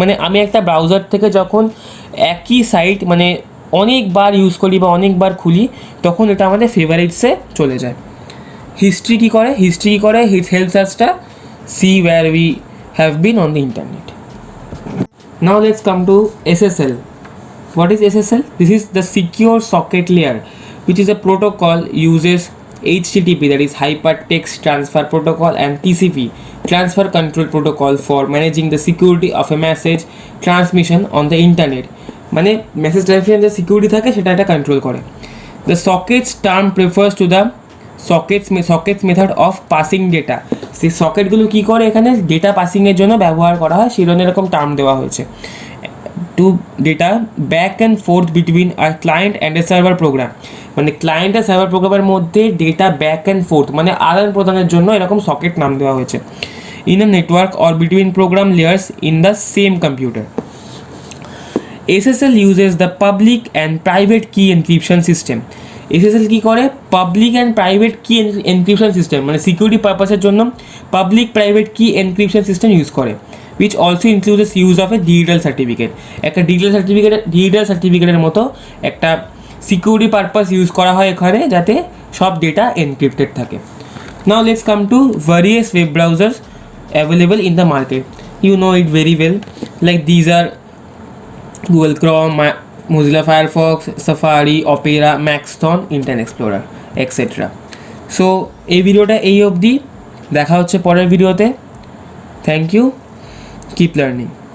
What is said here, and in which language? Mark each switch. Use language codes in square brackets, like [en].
[bn] মানে আমি একটা ব্রাউজার থেকে যখন একই সাইট মানে অনেকবার ইউজ করি বা অনেকবার খুলি, তখন এটা আমাদের ফেভারিটসে চলে যায়। [en] history [bn] কী করে, [en] It helps us to see where we have been on the internet. Now let's come to SSL. What is SSL? This is the secure socket layer, which is a protocol uses HTTP, that is Hypertext Transfer Protocol, and TCP, Transfer Control Protocol, for managing the security of a message transmission on the internet. [bn] মানে message transmission যে security থাকে সেটা এটা control করে। [en] The sockets term refers to the sockets method of passing data. [bn] সেই সকেটগুলো কী করে, এখানে data পাসিংয়ের জন্য ব্যবহার করা হয়, সেই জন্য এরকম টার্ম দেওয়া হয়েছে। [en] To data back and forth between আর client and a server program. [bn] মানে ক্লায়েন্ট আর সার্ভার প্রোগ্রামের মধ্যে ডেটা ব্যাক অ্যান্ড ফোর্থ মানে আদান প্রদানের জন্য এরকম সকেট নাম দেওয়া হয়েছে। [en] In a network or between program layers in the same computer. SSL uses the public and private key encryption system. [bn] SSL কী করে, পাবলিক অ্যান্ড প্রাইভেট কি এনক্রিপশন সিস্টেম মানে সিকিউরিটি পারপাসের জন্য পাবলিক প্রাইভেট কি এনক্রিপশন সিস্টেম ইউজ করে, [en] Which also includes use of a digital certificate. [bn] একটা digital সার্টিফিকেটের মতো একটা সিকিউরিটি পারপাস ইউজ করা হয় এখানে, যাতে সব ডেটা এনক্রিপ্টেড থাকে। [en] Now let's come to various web browsers available in the market. You know it very well, like these are Google Chrome, Mozilla Firefox, Safari, Opera, Maxthon, Internet Explorer, etc. [bn] So এই ভিডিওটা এই অবধি, দেখা হচ্ছে পরের ভিডিওতে। [en] Thank you, keep learning.